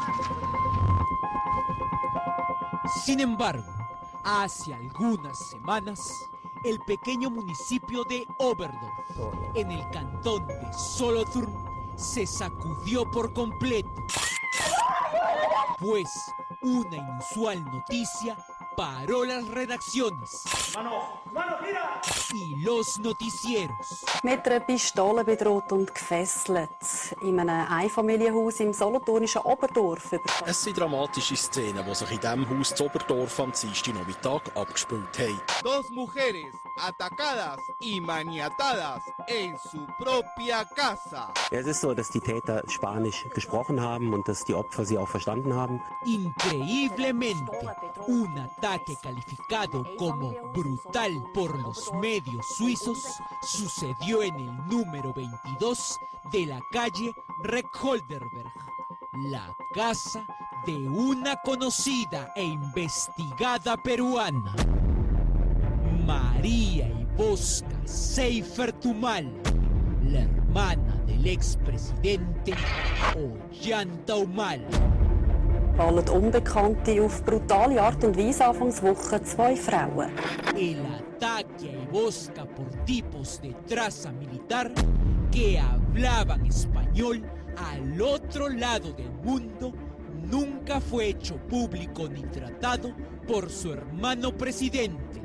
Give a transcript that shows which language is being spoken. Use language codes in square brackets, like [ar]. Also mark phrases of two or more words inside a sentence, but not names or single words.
[es] Sin embargo, hace algunas semanas, el pequeño municipio de Oberdorf, en el cantón de Solothurn, se sacudió por completo, pues una inusual noticia paró las redacciones y los noticieros. [de] Mit einer Pistole bedroht und gefesselt in einem Einfamilienhaus im solothurnischen Oberdorf. Es sind dramatische Szenen, die sich in diesem Haus zu Oberdorf am Dienstagnachmittag abgespielt haben. [es] Dos mujeres atacadas y maniatadas en su propia casa. [de] Es ist so, dass die Täter Spanisch gesprochen haben und dass die Opfer sie auch verstanden haben. [es] Increíblemente, un ataque calificado como brutal por los medios suizos sucedió en el número 22 de la calle Reckholderberg, la casa de una conocida e investigada peruana, María Iboska Seifert Humala, la hermana del expresidente Ollanta Humala. [de] Fallen Unbekannte auf brutale Art und Weise Anfangswoche 2 Frauen. [es] El ataque a Iboska por tipos de traza militar que hablaban español al otro lado del mundo nunca fue hecho público ni tratado por su hermano presidente.